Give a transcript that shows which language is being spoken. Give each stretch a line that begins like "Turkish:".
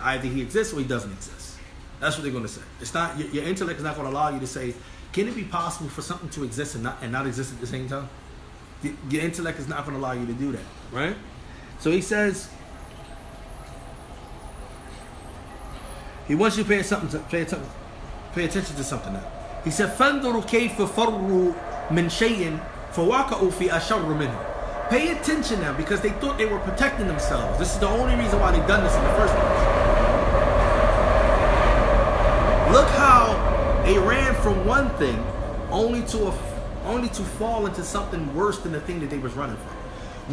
English: Either He exists or He doesn't exist. That's what they're going to say. It's not, your intellect is not going to allow you to say, can it be possible for something to exist and not exist at the same time? Your intellect is not going to allow you to do that, right? So he says, he wants you to pay attention to something now.
Arabic: He said, فَانْظُرُوا كَيْفَ فَرُّوا مِنْ شَيْءٍ فَوَاقَعُوا فِي أَشَرُّ مِنْهُ.
English: Pay attention now, because they thought they were protecting themselves. This is the only reason why they've done this in the first place. Look how they ran from one thing only to fall into something worse than the thing that they was running from.